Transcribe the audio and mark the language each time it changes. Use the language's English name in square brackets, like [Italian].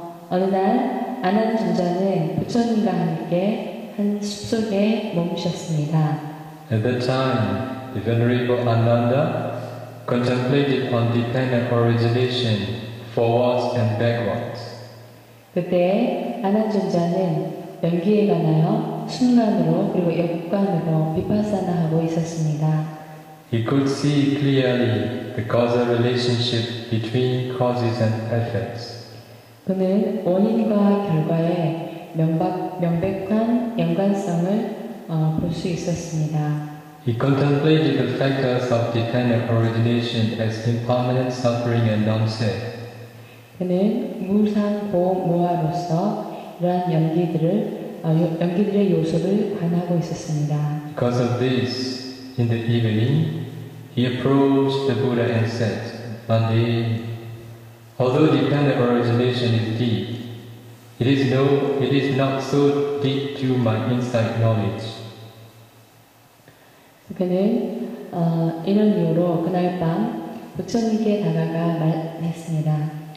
[Korean] 어느 날 아난존자는 부처님과 함께 한 숲속에 머무셨습니다. [English] At that time, the Venerable Ananda contemplated on dependent origination forwards and backwards. [Korean] 그때 아난존자는 연기에 관하여 순간으로 그리고 역관으로 비파사나하고 있었습니다. [English] He could see clearly the causal relationship between causes and effects. [Korean] 그는 원인과 결과의 명백한 연관성을 볼 수 있었습니다. [English] He contemplated the factors of dependent origination as impermanent suffering and non-self. [Korean] 그는 무상고 무아로서 이러한 연기들의 요소를 관하고 있었습니다. [English] Because of this, in the evening, he approached the Buddha and said, Bhante, although dependent origination is deep, it is not so deep to my insight knowledge. [Korean] 그는 이런 이유로 그날 밤 부처님께 다가가 말했습니다.